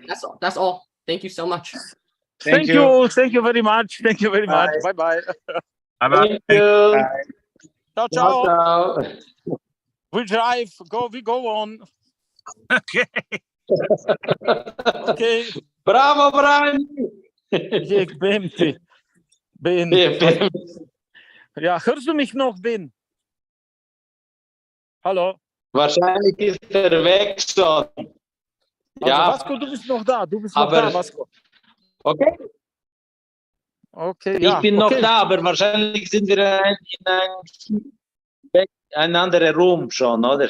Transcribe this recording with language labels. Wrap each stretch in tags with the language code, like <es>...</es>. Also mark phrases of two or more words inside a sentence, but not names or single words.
<en>that's all. Thank you so much. Thank you very much. Thank you very much. Bye bye. Bye-bye. Thank you. Ciao Ciao, ciao. ciao. We drive. We go on. Okay. Okay. Bravo, Brian.</en> <nl>Ik ben te. Ben.</nl> <de>Ja, hörst du mich noch, Ben? Hallo? Wahrscheinlich ist er weg schon. Also, Ja, Vasco, du bist noch da. Du bist noch aber da, Vasco. okay. Okay, ja. Ich bin noch da, aber wahrscheinlich sind wir in ein anderer Room schon, oder?</de>